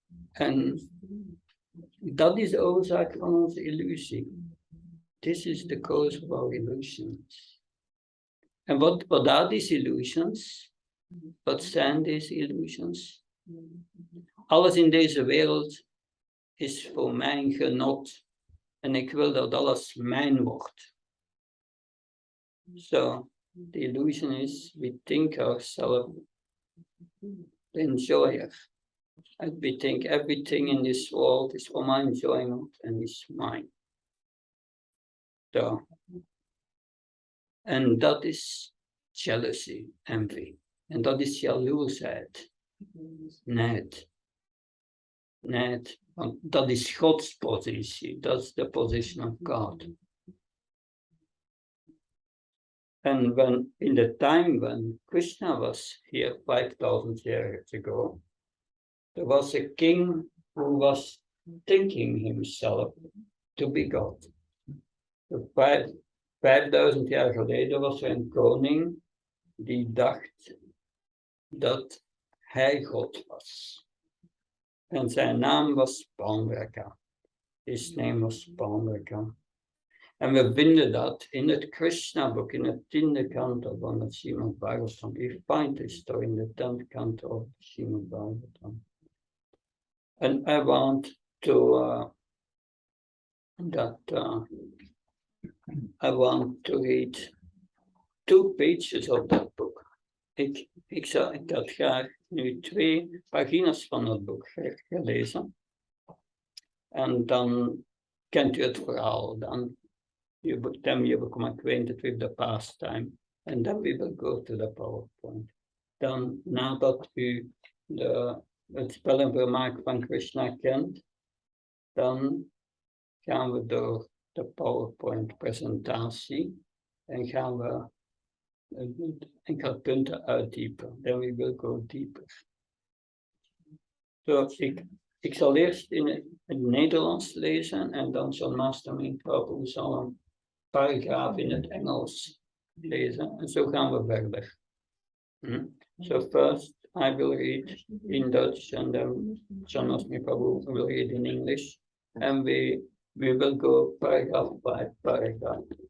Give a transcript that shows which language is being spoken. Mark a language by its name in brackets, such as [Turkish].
[Dutch] En dat is de oorzaak van onze illusie. [English] This is the cause of our illusions. [Dutch] En wat [English] are these illusions? [Dutch] Wat zijn deze illusions? Alles in deze wereld is voor mijn genot. En ik wil dat alles mijn wordt. [English] So, the illusion is, we think ourselves the enjoyer. And we think everything in this world is for my enjoyment and is mine. So, [Dutch] en dat [English] is jealousy, envy. [Dutch] En dat is jaloersheid. Neid. Neid. Want dat is Gods positie. Dat is [English] the position of God. And when in the time when Krishna was here 5,000 years ago, there was a king who was thinking himself to be God. [Dutch] 5,000 jaar geleden was er een koning die dacht dat hij God was. En zijn naam was Blankenberge. [English] His name was Blankenberge. [Dutch] En we vinden dat in het Krishna-boek, in het 10e kanto van het Srimad Bhagavatam. [English] You find this story in the 10th canto of the Srimad Bhagavatam. And I want to read 2 pages of that book. [Dutch] Ik had graag nu 2 pagina's van het boek gaan lezen. En dan kent u het verhaal. Dan [English] you become acquainted with the pastime. And then we will go to the PowerPoint. [Dutch] Dan, nadat u het spel en vermaak van Krishna kent, dan gaan we door de PowerPoint-presentatie en gaan we enkele punten uitdiepen. [English] Then we will go deeper. So, [Dutch] ik zal eerst in het Nederlands lezen en dan zal Master Prabhu zal een paragraaf in het Engels lezen en zo gaan we verder. [English] So first I will read in Dutch and then Master Prabhu will read in English and we will go paragraph by paragraph.